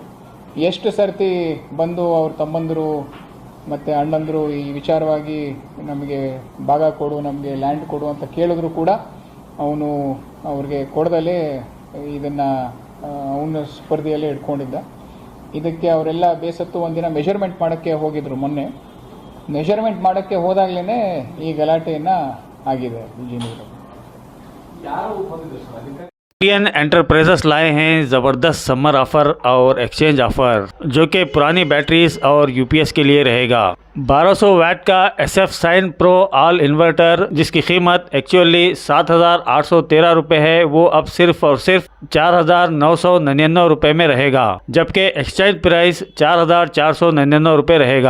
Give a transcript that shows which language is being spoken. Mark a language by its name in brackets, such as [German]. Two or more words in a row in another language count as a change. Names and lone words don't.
[Kannada] ಎಷ್ಟು ಸರ್ತಿ ಬಂದು ಅವ್ರ ತಮ್ಮಂದರು ಮತ್ತು ಅಣ್ಣಂದರು ಈ ವಿಚಾರವಾಗಿ ನಮಗೆ ಭಾಗ ಕೊಡು, ನಮಗೆ ಲ್ಯಾಂಡ್ ಕೊಡು ಅಂತ ಕೇಳಿದ್ರು ಕೂಡ ಅವನು ಅವ್ರಿಗೆ ಕೊಡದಲ್ಲೇ ಇದನ್ನು ಅವನ ಸ್ಪರ್ಧೆಯಲ್ಲೇ ಇಟ್ಕೊಂಡಿದ್ದ. ಇದಕ್ಕೆ ಅವರೆಲ್ಲ ಬೇಸತ್ತು ಒಂದಿನ ಮೆಷರ್ಮೆಂಟ್ ಮಾಡೋಕ್ಕೆ ಹೋಗಿದ್ರು. ಮೊನ್ನೆ ಮೆಷರ್ಮೆಂಟ್ ಮಾಡೋಕ್ಕೆ ಹೋದಾಗಲೇ ಈ ಗಲಾಟೆಯನ್ನು ಆಗಿದೆ ವಿಜಯನಗರ. [Hindi] इंडियन एंटरप्राइजेस लाए हैं ज़बरदस्त [English] summer offer [Hindi] और [English] exchange offer, [Hindi] जो कि पुरानी बैटरीज और यूपीएस के लिए रहेगा। 1200 वाट का SF साइन प्रो ऑल इन्वर्टर, जिसकी कीमत एक्चुअली 7,813 रुपये है, वो अब सिर्फ और सिर्फ 4,999 रुपये में रहेगा, जबकि [English] exchange price [Hindi] 4,499 रुपये रहेगा।